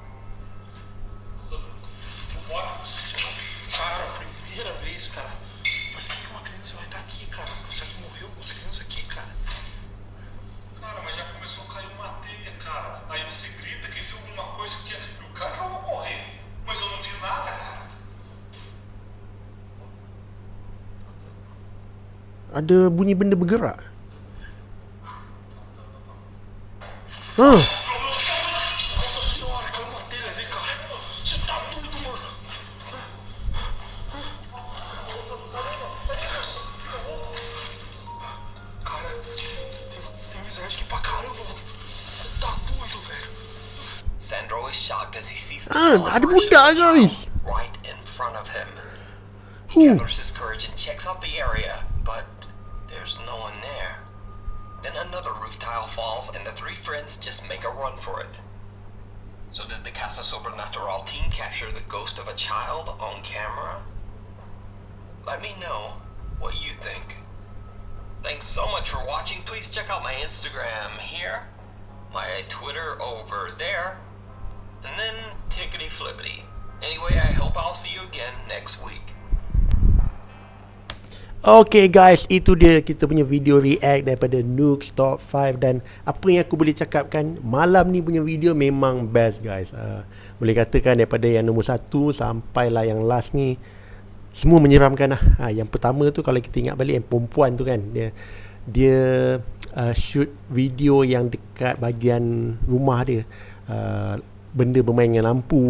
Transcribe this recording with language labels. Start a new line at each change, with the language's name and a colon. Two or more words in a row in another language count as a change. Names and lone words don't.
Portuguese: Cara, primeira vez, cara. Mas que uma criança vai estar aqui, cara? Será que morreu uma criança aqui, cara? Cara, mas já começou a cair uma teia, cara. Aí você grita que viu alguma coisa que... E o cara que eu vou correr. Mas eu não vi nada, cara.
Malay: Ada bunyi benda bergerak.
Portuguese: Nossa senhora, caiu uma telha ali, cara. Você tá doido, mano. Cara, tem visagem aqui pra caramba, mano. Você tá doido, velho.
English: Sandro is shocked as he sees the Ada apparition budak of a child guys. right in front of him. He gathers his courage and checks out the area, but there's no one there. Then another roof tile falls and the three friends just make a run for it. So did the Casa Sobrenatural team capture the ghost of a child on camera? Let me know what you think. Thanks so much for watching. Please check out my Instagram here, my Twitter over there, and then tickety flippity. Anyway, I hope I'll see you again next week. Okay guys,
Malay: itu dia kita punya video react daripada Nukes Top 5. Dan apa yang aku boleh cakapkan, malam ni punya video memang best guys. Boleh katakan daripada yang nombor 1 sampailah yang last ni, semua menyeramkan lah. Yang pertama tu kalau kita ingat balik yang perempuan tu kan, dia shoot video yang dekat bahagian rumah dia, benda bermain dengan lampu.